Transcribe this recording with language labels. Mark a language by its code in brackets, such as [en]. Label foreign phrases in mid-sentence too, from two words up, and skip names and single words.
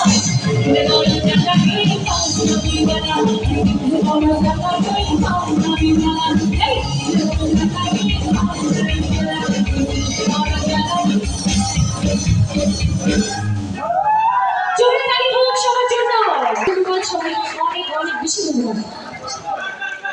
[bn] Ola Jala Hiri Pauna Biwala, Ola Jala Hiri Pauna Biwala, Hey, Ola Jala Hiri Pauna Biwala, Ola Jala. জোরে তালি হোক সবার জন্য। ধন্যবাদ সবাইকে অনেক অনেক বেশি ধন্যবাদ।